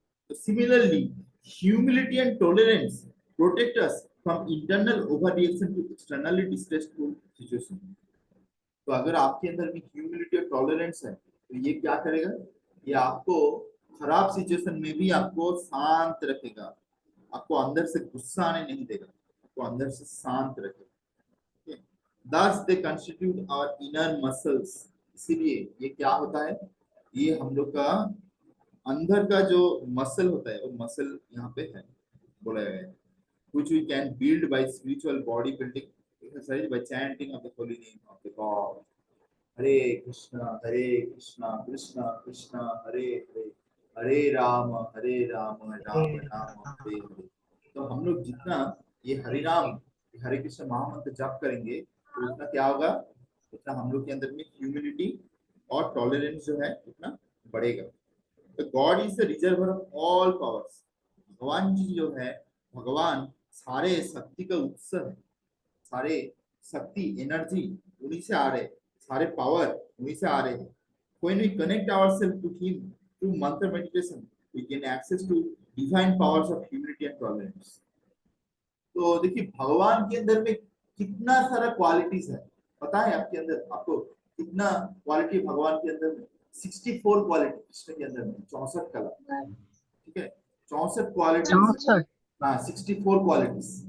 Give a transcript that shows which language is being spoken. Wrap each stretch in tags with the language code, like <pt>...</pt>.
<en>तो similarly humility and tolerance protect us from internal over reaction to externally distressful situation.</en> <hi>तो अगर आपके अंदर में ह्यूमिलिटी और टॉलरेंस है तो ये क्या करेगा, ये आपको खराब सिचुएशन में भी आपको शांत रखेगा, आपको अंदर से गुस्सा आने नहीं देगा, आपको अंदर से शांत रखेगा।</hi> <en>Thus they constitute our inner muscles।</en> <hi>इसीलिए ये क्या होता है, ये हम लोग का अंदर का जो मसल होता है, वो मसल यहाँ पे है बोला गया है,</hi> <en>which we can build by spiritual body building exercise by chanting of the holy name of the God।</en> <sa>हरे कृष्णा कृष्णा कृष्णा हरे हरे, हरे राम राम राम हरे हरे।</sa> <hi>तो हम लोग जितना ये हरे राम हरे कृष्ण महामंत्र जाप करेंगे तो उतना क्या होगा, उतना हम लोग के अंदर में ह्यूमिलिटी और टॉलरेंस जो है उतना बढ़ेगा। तो</hi> <en>God is the reservoir of all powers.</en> <hi>भगवान जी जो है, भगवान सारे शक्ति का उत्स है, सारे शक्ति एनर्जी उन्हीं से आ रहे, सारे पावर उन्हीं से आ रहे हैं।</hi> <en>When we connect ourselves to him through mantra meditation, we gain access to divine powers of humility and tolerance।</en> <hi>तो देखिए भगवान के अंदर में कितना सारा क्वालिटीज है, पता है आपके अंदर, आपको कितना क्वालिटी भगवान के अंदर में, 64 क्वालिटी कृष्ण के अंदर में, 64 कला। ठीक है, 64 क्वालिटीज, हाँ 64 क्वालिटीज।</hi>